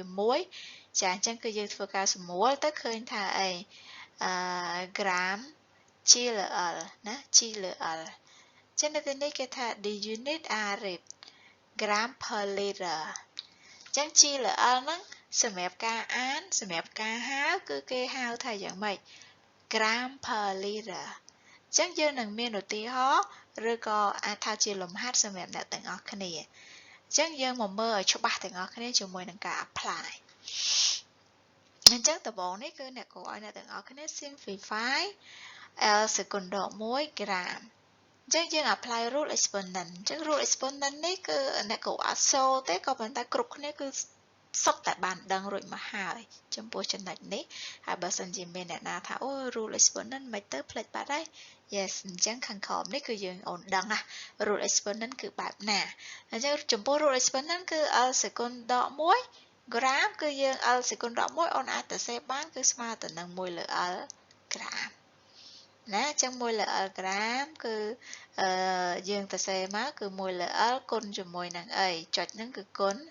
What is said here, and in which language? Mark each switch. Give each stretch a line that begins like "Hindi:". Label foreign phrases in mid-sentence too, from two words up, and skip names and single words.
Khmer: 1 ចាអញ្ចឹងគឺយើងធ្វើការសម្រួលទៅឃើញថាអីក្រាមជាលើ L ណាជាលើ L ចឹងនៅទីនេះគេថា
English: the unit are rate gram per liter
Khmer: ចឹង G លើ L ហ្នឹងសម្រាប់ការអានសម្រាប់ការហៅគឺគេហៅថាយ៉ាងម៉េច
English: gram per liter
Khmer: ចឹងយើងនឹងមានឧទាហរណ៍ឬក៏អាចថាជាលំហាត់សម្រាប់អ្នកទាំងអស់គ្នាចឹងយើងមកមើលឲ្យច្បាស់ទាំងអស់គ្នាជាមួយនឹងការ apply អញ្ចឹងដំបូងនេះគឺអ្នកគួរឲ្យអ្នកទាំងអស់គ្នា simplify L សេគុណដក1ក្រាមអញ្ចឹងយើង
English: apply rule exponent
Khmer: អញ្ចឹង
English: rule exponent
Khmer: នេះគឺអ្នកក៏អត់សូរទេក៏ប៉ុន្តែគ្រប់គ្នាគឺសុ ទ្ធតែបានដឹងរួចមកហើយចំពោះចំណុចនេះហើយបើសិនជាមានអ្នកណាថាអូ
English: rule exponent
Khmer: មិនទៅផ្លេចបាត់ហើយ yes អញ្ចឹងខាងក្រោមនេះគឺយើងអូនដឹងណា
English: rule exponent
Khmer: គឺបែបណាអញ្ចឹងចំពោះ
English: rule exponent
Khmer: គឺ L សេគុណដក1ក្រាមគឺយើង L សេគុណដក1អូនអាចទៅសេបានគឺស្មើទៅនឹង1លើ L ក្រាមណាអញ្ចឹង1លើ L ក្រាមគឺយើងទៅសេមកគឺ1លើ L គុណជាមួយនឹងអីចុចហ្នឹងគឺគុណ